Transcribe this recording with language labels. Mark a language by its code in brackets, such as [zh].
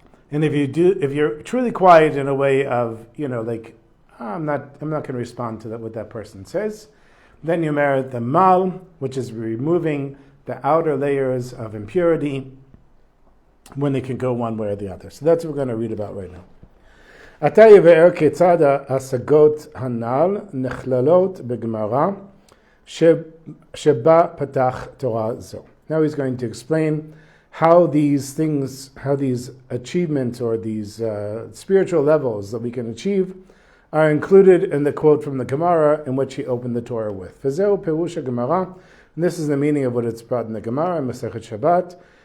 [en] And if you're truly quiet in a way of, I'm not going to respond to what that person says, then you merit the mal, which is removing the outer layers of impurity when it can go one way or the other. So that's what we're going to read about right now. [he] עתה יבאר כיצד ההשגות הנ"ל נכללות בגמרא שבה פתח תורה זו. [en] Now he's going to explain how these achievements or these spiritual levels that we can achieve are included in the quote from the Gemara in which he opened the Torah with. [he] V'zeu perush Gemara, [en] and this is the meaning of what it's brought in the Gemara in Masechet Shabbat.